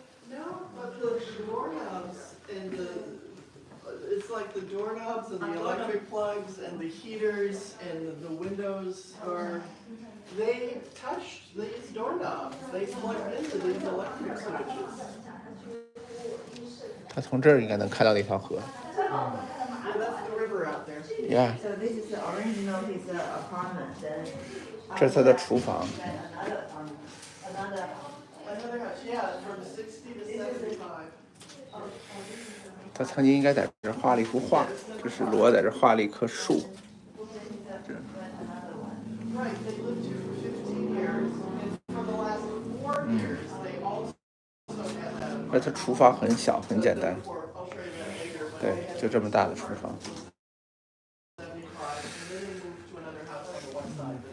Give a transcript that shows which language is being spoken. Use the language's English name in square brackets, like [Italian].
[English] No, but the doorknobs and it's like the doorknobs and the electric plugs and the heaters and the windows they touched these doorknobs. They plugged into these electric switches. [Chinese] 他从这儿应该能看到那条河。 [English] Yeah, that's the river out there. Yeah， So this is the original his apartment. Then [Chinese] 这是他的厨房。 [English] Another house, yeah, from 60 to 75. [Chinese] 他曾经应该在这儿画了一幅画，就是罗在这儿画了一棵树。 [English] Right, they lived here for 15 years, and for the last 4 years, they also had that. [Chinese] 而他厨房很小，很简单。 [English] I'll show you that. [Chinese] 对，就这么大的厨房。 [English] 75, and then they moved to another house on the one side.